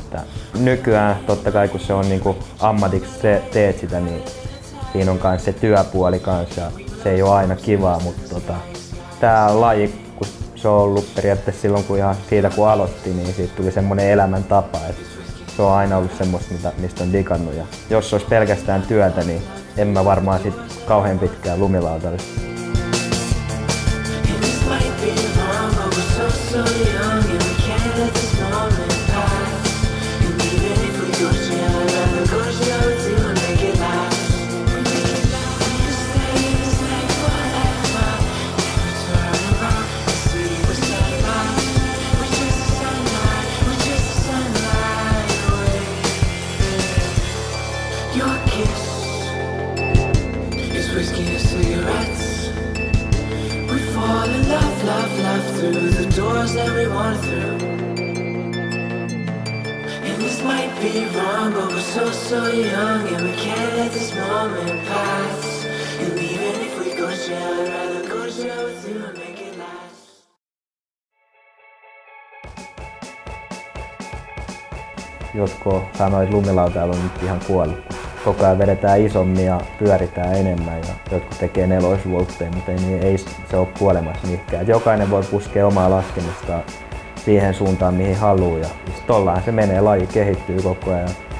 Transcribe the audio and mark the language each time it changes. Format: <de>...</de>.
<fi>Että nykyään totta kai kun se on niin kuin ammatiksi teet sitä, niin siinä on myös se työpuoli kanssa ja se ei ole aina kivaa, mutta tää laji kun se on ollut periaatteessa silloin kun ihan siitä kun aloitti, niin siitä tuli semmoinen elämäntapa. Että se on aina ollut semmoista mistä on digannut ja jos se olisi pelkästään työtä, niin en mä varmaan sit kauhean pitkään lumilautailisi.</fi> <en>So young and we can't let this moment pass. And even if we go to jail, I'd rather go to jail with you and make it last. We'll stay in this night forever. Never turn around and see the sunlight. We're just the sunlight, we're just the sunlight away. Your kiss is whiskey and cigarettes. We fall in love, love, love through the doors that we want through. And this might be wrong, but we're so, so young and we can't let this moment pass. And even if we go to jail, I'd rather go to jail with you and make it last.</en> <fi>Jotkut sanoi, että lumilautailu on nyt ihan kuollut. Koko ajan vedetään isommin ja pyöritään enemmän ja jotkut tekee nelosvoltteja, mutta ei se ole kuolemassa mihinkään. Jokainen voi puskea omaa laskemistaan siihen suuntaan mihin haluaa ja tollahan se menee, laji kehittyy koko ajan.</fi>